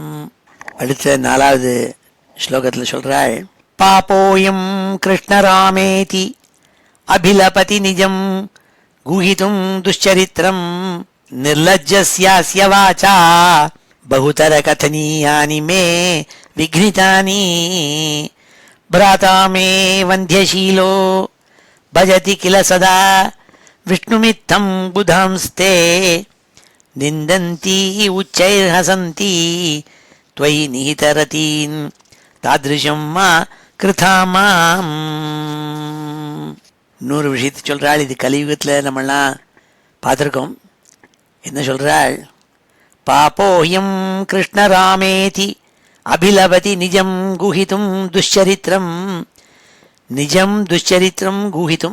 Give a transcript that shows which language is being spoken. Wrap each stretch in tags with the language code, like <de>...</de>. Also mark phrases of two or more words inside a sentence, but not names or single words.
<ta>அடுத்த 4வது ஸ்லோகத்தில் சொல்றாள்.</ta> <sa>पापोऽयं कृष्णरामेति अभिलपति निजं गूहितुं दुश्चरित्रम् निर्लज्जस्यास्य वाचा बहुतर कथनीयानि मे विघ्नितानि भ्राता मे वन्ध्यशीलो भजति किल सदा विष्णुमित्थं बुधांस्ते निन्दन्ति उच्चैर्हसन्ति त्वयि निहितरतीन् तादृशं मा कृथामाम्.</sa> <ta>இன்னொரு விஷயத்தை சொல்கிறாள். இது கலியுகத்தில் நம்மளாம் பார்த்துருக்கோம். என்ன சொல்கிறாள்?</ta> <sa>पापोऽयं कृष्णरामेति अभिलपति निजं गूहितुं दुश्चरित्रम्. निजं दुश्चरित्रं गूहितुम्.</sa>